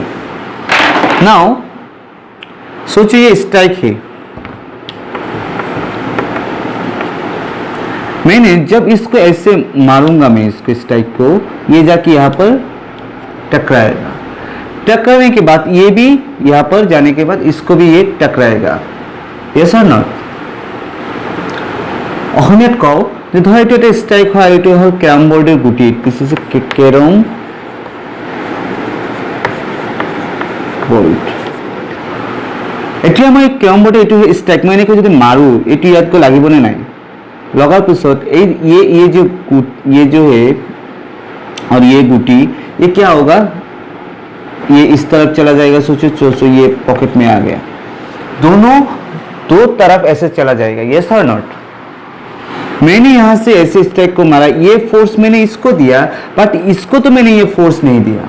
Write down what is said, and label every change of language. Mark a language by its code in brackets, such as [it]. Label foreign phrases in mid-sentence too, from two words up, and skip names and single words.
[hi] नाउ सोचो ये स्ट्राइक है, मैंने जब इसको ऐसे मारूंगा, मैं इसको स्ट्राइक को, ये जाके यहाँ पर टकराएगा। टकराने के बाद ये भी यहाँ पर जाने के बाद इसको भी ये टकराएगा। [en] yes or not? [as] অসমীয়াত কও যে ধৰ এইটো এটা ষ্ট্ৰাইক হয়, এইটো হ'ল কেৰম বৰ্ডৰ গুটি, [en] this is carrom board. [as] এতিয়া মই কেৰম বৰ্ডৰ এইটো ষ্ট্ৰাইক মই এনেকৈ যদি মাৰো, এইটো ইয়াতকৈ লাগিবনে নাই? [hi] लगा पिछोत ये जो है और ये गुटी, ये क्या होगा, ये इस तरफ चला जाएगा। सोचो ये पॉकेट में आ गया, दोनों दो तरफ ऐसे चला जाएगा। [en] yes or not? [hi] मैंने यहां से ऐसे स्ट्राइक को मारा, ये फोर्स मैंने इसको दिया, बट इसको तो मैंने ये फोर्स नहीं दिया।